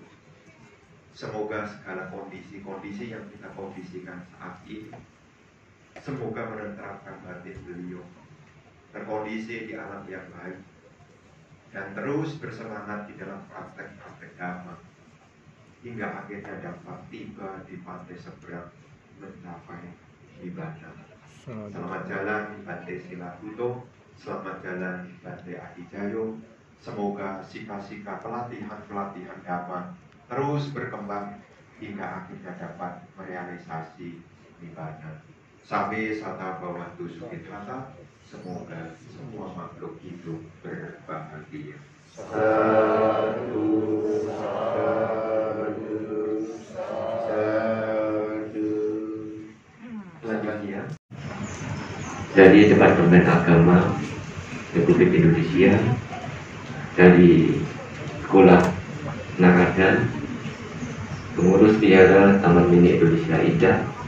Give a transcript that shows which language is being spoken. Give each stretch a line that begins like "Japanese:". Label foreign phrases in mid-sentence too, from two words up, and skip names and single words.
Indonesian: Semoga segala kondisi-kondisi yang kita kondisikan saat ini, semoga menenteramkan batin beliau, terkondisi di alam yang baik, dan terus bersemangat di dalam praktek-praktek dhamma, hingga akhirnya dapat tiba di pantai seberang mencapai nibbana. Selamat jalan Bante Sila Buto, selamat jalan Bante Adijayu. Semoga sika-sika pelatihan dhamma terus berkembang hingga akhirnya dapat merealisasi nibbana.
Pali: Sabe sata bawantu sukhitata.
Indonesian: Semoga semua makhluk hidup berbahagia.
Pali: Sadu, sadu, sadu.
Indonesian: Selanjutnya dari Departemen Agama Republik Indonesia, dari Sekolah Narada, Pengurus Wihara Taman Mini Indonesia Indah,